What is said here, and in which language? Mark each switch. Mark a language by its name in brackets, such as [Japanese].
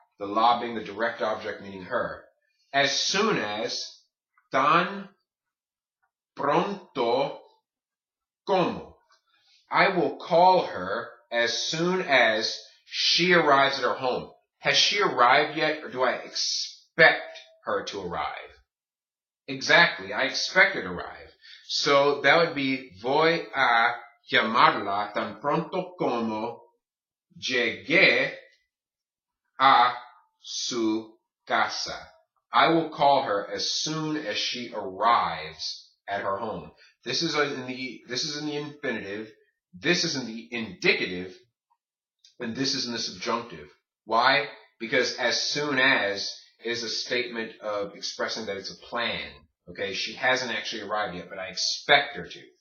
[English] The la being the direct object meaning her. As soon as, [Spanish] tan pronto como. [English] I will call her as soon as she arrives at her home. Has she arrived yet, or do I expect her to arrive? Exactly, I expect her to arrive. So that would be [Spanish] voy a llamarla tan pronto como llegue a su casa. [English] I will call her as soon as she arrives at her home. This is in the infinitive, this is in the indicative, and this is in the subjunctive. Why? Because as soon as is a statement of expressing that it's a plan. Okay, she hasn't actually arrived yet, but I expect her to.